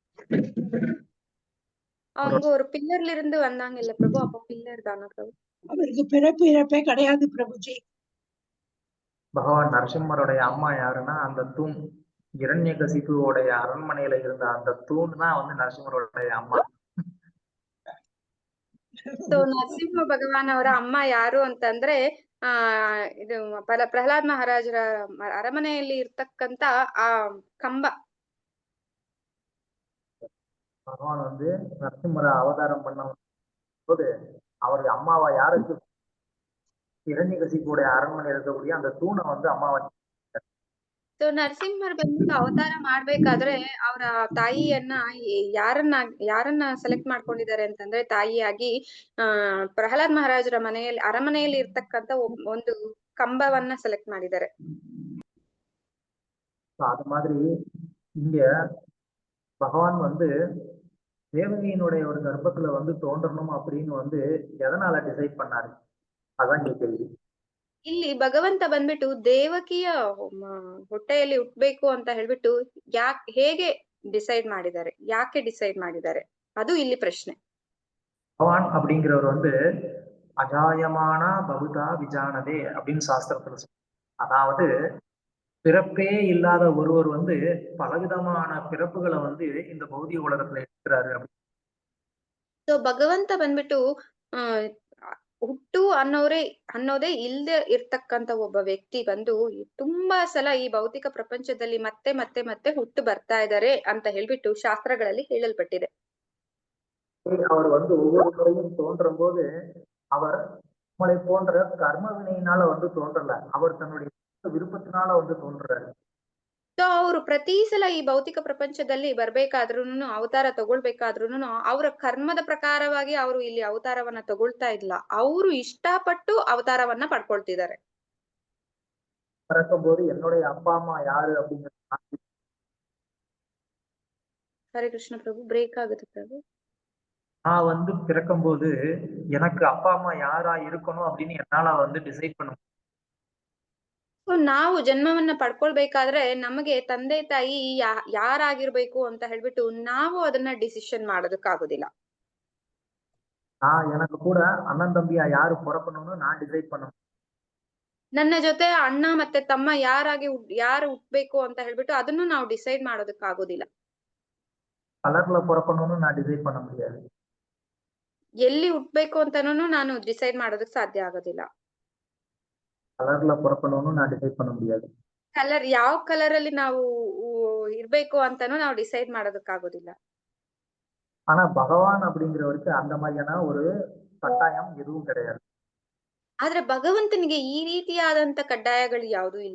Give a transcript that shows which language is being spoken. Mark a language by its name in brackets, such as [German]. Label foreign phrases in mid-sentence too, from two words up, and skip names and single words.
[Tamil] அவங்க ஒரு பில்லர்ல இருந்து வந்தாங்க இல்ல பிரபு, அப்ப பில்லர் தானா பிரபு? அவருக்கு பிறப்பு இறப்பே கிடையாது பிரபுஜி. பகவான் நரசிம்மருடைய அம்மா யாருன்னா அந்த தூண், இரண்யகசிபுவோடைய அரண்மனையில இருந்த அந்த தூண் தான் வந்து நரசிம்மருடைய ಅಮ್ಮ. [Kannada] ಸೊ ನರಸಿಂಹ ಭಗವಾನ್ ಅವರ ಅಮ್ಮ ಯಾರು ಅಂತಂದ್ರೆ ಇದು ಪ್ರಹ್ಲಾದ್ ಮಹಾರಾಜರ ಅರಮನೆಯಲ್ಲಿ ಇರ್ತಕ್ಕಂತ ಆ ಕಂಬ. [Tamil] பகவான் வந்து நரசிம்மரை அவதாரம் பண்ண போது அவருடைய அம்மாவா யாருக்கு இரண்யகசிபுவோடைய அரண்மனையில் இருக்கக்கூடிய அந்த தூணை வந்து அம்மாவா. [Kannada] ಸೊ ನರಸಿಂಹರ್ ಬಂದ್ಬಿಟ್ಟು ಅವತಾರ ಮಾಡ್ಬೇಕಾದ್ರೆ ಅವರ ತಾಯಿಯನ್ನ ಯಾರನ್ನ ಸೆಲೆಕ್ಟ್ ಮಾಡ್ಕೊಂಡಿದ್ದಾರೆ ಅಂತಂದ್ರೆ ತಾಯಿಯಾಗಿ ಪ್ರಹ್ಲಾದ್ ಮಹಾರಾಜರ ಮನೆಯಲ್ಲಿ ಅರಮನೆಯಲ್ಲಿ ಇರ್ತಕ್ಕಂತ ಒಂದು ಕಂಬವನ್ನ ಸೆಲೆಕ್ಟ್ ಮಾಡಿದ್ದಾರೆ. [Tamil] அது மாதிரி இங்க பகவான் வந்து தேவகியினுடைய ஒரு கர்ப்பத்துல வந்து தோன்றணும் அப்படின்னு வந்து எதனால டிசைட் பண்ணாரு, அதான் இங்க கேள்வி. [Kannada] ಇಲ್ಲಿ ಭಗವಂತ ಬಂದ್ಬಿಟ್ಟು ದೇವಕಿಯ ಹೊಟ್ಟೆಯಲ್ಲಿ ಹುಟ್ಬೇಕು ಅಂತ ಹೇಳ್ಬಿಟ್ಟು ಹೇಗೆ ಡಿಸೈಡ್ ಮಾಡಿದ್ದಾರೆ, ಯಾಕೆ ಡಿಸೈಡ್ ಮಾಡಿದ್ದಾರೆ, ಅದು ಇಲ್ಲಿ ಪ್ರಶ್ನೆ. [Tamil] பகவான் அப்படிங்கிறவர் வந்து [Sanskrit] अजायमान बहुधा विजानते [Tamil] அப்படின்னு சாஸ்திரத்துல அதாவது பிறப்பே இல்லாத ஒருவர் வந்து பலவிதமான பிறப்புகளை வந்து இந்த பௌதிக உலகத்துல இருக்கிறாரு. [Kannada] ಸೊ ಭಗವಂತ ಬಂದ್ಬಿಟ್ಟು ಹುಟ್ಟು ಅನ್ನೋದೇ ಇಲ್ದೆ ಇರ್ತಕ್ಕಂತ ಒಬ್ಬ ವ್ಯಕ್ತಿ ಬಂದು ತುಂಬಾ ಸಲ ಈ ಭೌತಿಕ ಪ್ರಪಂಚದಲ್ಲಿ ಮತ್ತೆ ಮತ್ತೆ ಮತ್ತೆ ಹುಟ್ಟು ಬರ್ತಾ ಇದ್ದಾರೆ ಅಂತ ಹೇಳ್ಬಿಟ್ಟು ಶಾಸ್ತ್ರಗಳಲ್ಲಿ ಹೇಳಲ್ಪಟ್ಟಿದೆ. [Tamil] அவர் வந்து ஒவ்வொரு முறையும் தோன்றும் போது அவர் நம்மளை போன்ற கர்ம வினையினால வந்து தோன்றல, அவர் தன்னுடைய விருப்பத்தினால வந்து தோன்றாரு. [Kannada] ಸೊ ಅವರು ಪ್ರತಿ ಸಲ ಈ ಭೌತಿಕ ಪ್ರಪಂಚದಲ್ಲಿ ಬರ್ಬೇಕಾದ್ರೂನು ಅವತಾರ ತಗೊಳ್ಬೇಕಾದ್ರೂನು ಅವರ ಕರ್ಮದ ಪ್ರಕಾರವಾಗಿ ಅವರು ಇಲ್ಲಿ ಅವತಾರವನ್ನ ತಗೊಳ್ತಾ ಇಲ್ಲ, ಅವರು ಇಷ್ಟಪಟ್ಟು ಅವತಾರವನ್ನ ಪಡ್ಕೊಳ್ತಿದ್ದಾರೆ. [Tamil] பிறக்கும்போது என்னுடைய அப்பா அம்மா யாரு அப்படிங்கிற [Kannada] ಹರೇ ಕೃಷ್ಣ ಪ್ರಭು, ಬ್ರೇಕ್ ಆಗುತ್ತೆ ಪ್ರಭು. [Tamil] நான் வந்து பிறக்கும்போது எனக்கு அப்பா அம்மா யாரா இருக்கணும் அப்படின்னு என்னால வந்து டிசைட் பண்ண. [Kannada] ನಾವು ಜನ್ಮವನ್ನ ಪಡ್ಕೊಳ್ಬೇಕಾದ್ರೆ ನಮಗೆ ತಂದೆ ತಾಯಿ ಯಾರಾಗಿರ್ಬೇಕು ಅಂತ ಹೇಳ್ಬಿಟ್ಟು ನಾವು ಅದನ್ನ ಡಿಸಿಷನ್ ಮಾಡೋದಕ್ಕಾಗೋದಿಲ್ಲ. [Tamil] எனக்கு கூட அண்ணன் தம்பியா யாரு பிறக்கணும்னு நான் டிசைட் பண்ண. [Kannada] ನನ್ನ ಜೊತೆ ಅಣ್ಣ ಮತ್ತೆ ತಮ್ಮ ಯಾರು ಹುಟ್ಬೇಕು ಅಂತ ಹೇಳ್ಬಿಟ್ಟು ಅದನ್ನು ನಾವು ಡಿಸೈಡ್ ಮಾಡೋದಕ್ಕಾಗೋದಿಲ್ಲ. [Tamil] கலர்ல பிறக்கணும்னு நான் டிசைட் பண்ண முடியாது. [Kannada] ಎಲ್ಲಿ ಹುಟ್ಬೇಕು ಅಂತಾನು ನಾನು ಡಿಸೈಡ್ ಮಾಡೋದಕ್ಕೆ ಸಾಧ್ಯ ಆಗೋದಿಲ್ಲ. [Tamil] கலர்ல பிறக்கணும்னு நான் டிசைட் பண்ண முடியாது. [Kannada] ಕಲರ್ ಯಾವ ಕಲರ್ ಅಲ್ಲಿ ನಾವು ಇರ್ಬೇಕು ಅಂತಾನು ನಾವು ಡಿಸೈಡ್ ಮಾಡೋದಕ್ಕಾಗೋದಿಲ್ಲ. [Tamil] ஆனா பகவான் அப்படிங்கிறவருக்கு அந்த மாதிரியான ஒரு கட்டாயம் எதுவும் கிடையாது. [Kannada] ಆದ್ರೆ ಭಗವಂತನಿಗೆ ಈ ರೀತಿಯಾದಂತ ಕಡ್ಡಾಯಗಳು ಯಾವುದೂ ಇಲ್ಲ.